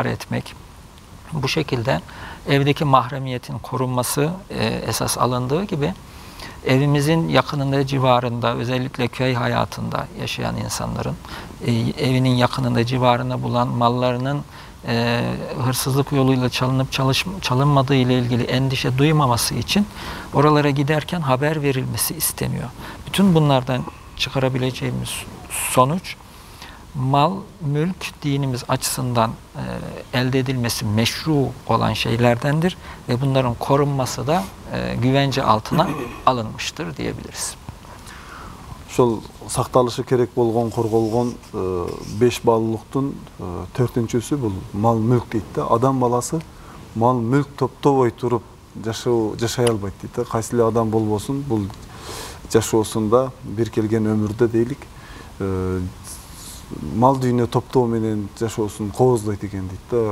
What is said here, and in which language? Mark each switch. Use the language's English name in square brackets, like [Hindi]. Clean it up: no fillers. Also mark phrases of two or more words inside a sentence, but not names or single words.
[Turkish] etmek, bu şekilde evdeki mahremiyetin korunması esas alındığı gibi evimizin yakınında, civarında, özellikle köy hayatında yaşayan insanların evinin yakınında, civarında bulan mallarının hırsızlık yoluyla çalınıp çalınmadığı ile ilgili endişe duymaması için oralara giderken haber verilmesi isteniyor. Bütün bunlardan çıkarabileceğimiz sonuç, mal, mülk dinimiz açısından elde edilmesi meşru olan şeylerdendir ve bunların korunması da güvence altına alınmıştır diyebiliriz. [Kyrgyz] Ошол сакталышы керек болгон, корголгон 5 баалуулуктун 4-нчөсү бул мал мүлк дейт да. Адам баласы мал мүлк топтобой туруп жашай албайт дейт да. Кайсы эле адам болбосун, бул жашоосунда бир келген өмүрдө дейлик мал дүйнө топтоо менен жашоосун кооздойт экен дейт да.